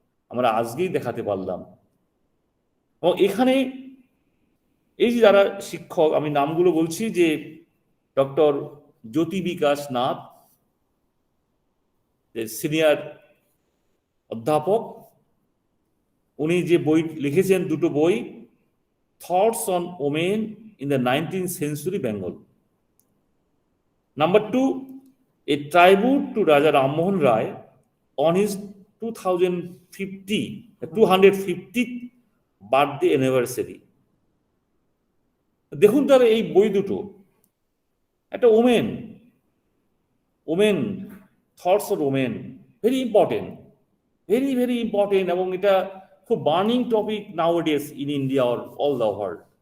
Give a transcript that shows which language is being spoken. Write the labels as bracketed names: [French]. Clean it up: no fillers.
[Bangla] আমরা আজকেই দেখাতে পারলাম। এবং এখানে এই যে যারা শিক্ষক, আমি নামগুলো বলছি, যে ডক্টর জ্যোতি বিকাশ নাথ, সিনিয়র অধ্যাপক, উনি যে বই লিখেছেন, দুটো বই, thoughts on women in the 19th century Bengal. [English] Number 2, a tribute to Raja Rammohon Rai on his 250th birthday anniversary। [Bangla] দেখুন তার এই বই দুটো, একটা [English] women thoughts on women, very important, very important, [Bangla] এবং এটা খুব [English] Burning topic nowadays in India or all the world.